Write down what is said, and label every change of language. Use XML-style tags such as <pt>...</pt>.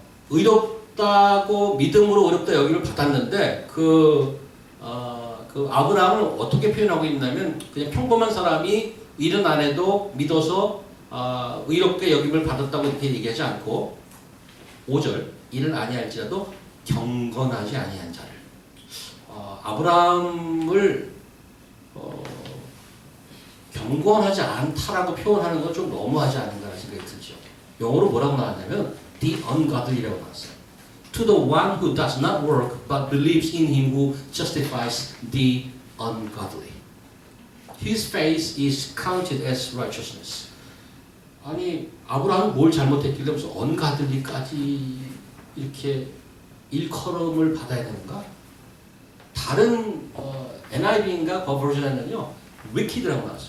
<ko>의롭다고 믿음으로 의롭다 여김을 받았는데 그 아브라함은 어떻게 표현하고 있냐면 그냥 평범한 사람이 일은 안 해도 믿어서 의롭게 여김을 받았다고 이렇게 얘기하지 않고 5절 일을 아니할지라도 경건하지 아니한 자를 아브라함을 경건하지 않다라고 표현하는 건 좀 너무하지 않은가라는 생각이 들죠. 영어로 뭐라고 나왔냐면 the ungodly라고 나왔어요.</ko> <en>To the one who does not work but believes in him who justifies the ungodly. His faith is counted as righteousness.</en> <ko>아니 아브라함은 뭘 잘못했길래 무슨 ungodly까지 이렇게 일컬음을 받아야 되는가? 다른 NIV인가 그 버전에는요 wicked라고 나왔어요.</ko>